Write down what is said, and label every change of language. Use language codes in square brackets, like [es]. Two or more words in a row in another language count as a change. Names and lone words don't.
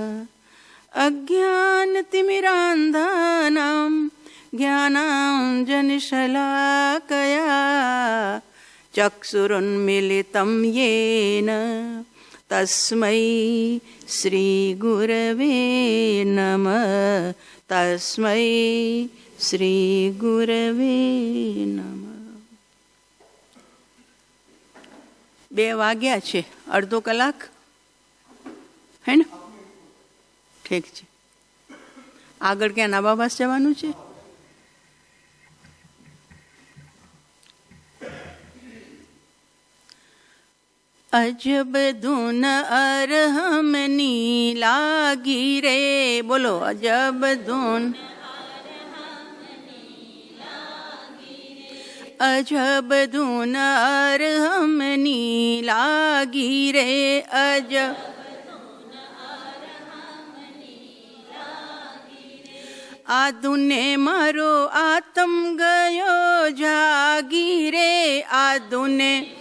[sa] अज्ञानतिमिरान्धानां ज्ञानाञ्जनशलाकया चक्षुरुन्मीलितं येन तस्मै श्रीगुरवे नमः। तस्मै श्रीगुरवे नमः। [gu] 2 વાગ્યા છે, અડધો કલાક હે ને? ઠીક છે. આગળ ક્યાં નાબાબાસ જવાનું છે? અજબ ધુન અરહમની લાગી રે, બોલો અજબ ધુન અજબ ધુન અરહમની લાગી રે અજબ આધુને મારો આત્મ ગયો જાગી રે આધુને